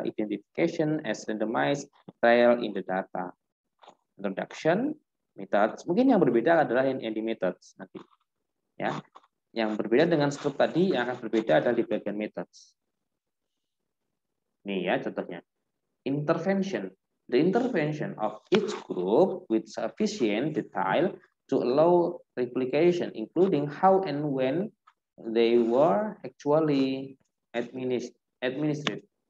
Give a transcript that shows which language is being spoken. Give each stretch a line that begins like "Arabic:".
English: Identification as randomized trial in the data. Introduction, methods.
Indonesian: Mungkin yang berbeda adalah yang di methods nanti. Ya, yang berbeda dengan scope tadi yang akan berbeda adalah di bagian methods. Nih ya contohnya. Intervention.
English: The intervention of each group with sufficient detail to allow replication, including how and when they were actually administered.